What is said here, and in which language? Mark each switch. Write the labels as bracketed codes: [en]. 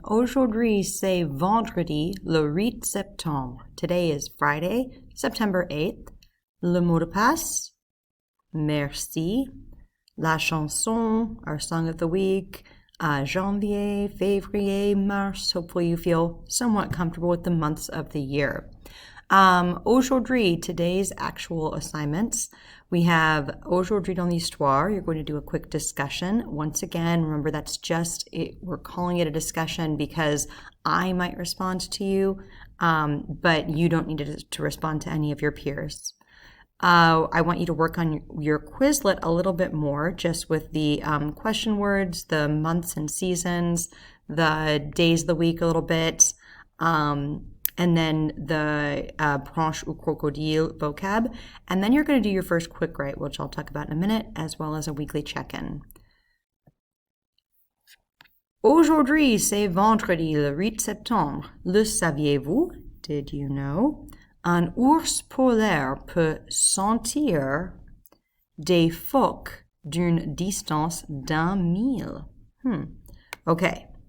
[fr] Aujourd'hui c'est vendredi le 8 septembre. [en] Today is Friday, September 8th. [fr] Le mot de passe, merci. La chanson, [en] our song of the week, [fr] janvier, février, mars. [en] Hopefully you feel somewhat comfortable with the months of the year. Aujourd'hui, today's actual assignments. We have [fr] aujourd'hui dans l'histoire. [en] You're going to do a quick discussion. Once again, remember that's just it. We're calling it a discussion because I might respond to you, but you don't need to respond to any of your peers. I want you to work on your Quizlet a little bit more, just with the question words, the months and seasons, the days of the week a little bit, and then the branche ou crocodile vocab. And then you're going to do your first quick write, which I'll talk about in a minute, as well as a weekly check-in. [fr] Aujourd'hui, c'est vendredi le 8 septembre. Le saviez-vous? [en] Did you know? [fr] Un ours polaire peut sentir des phoques d'une distance d'1 mille. Okay.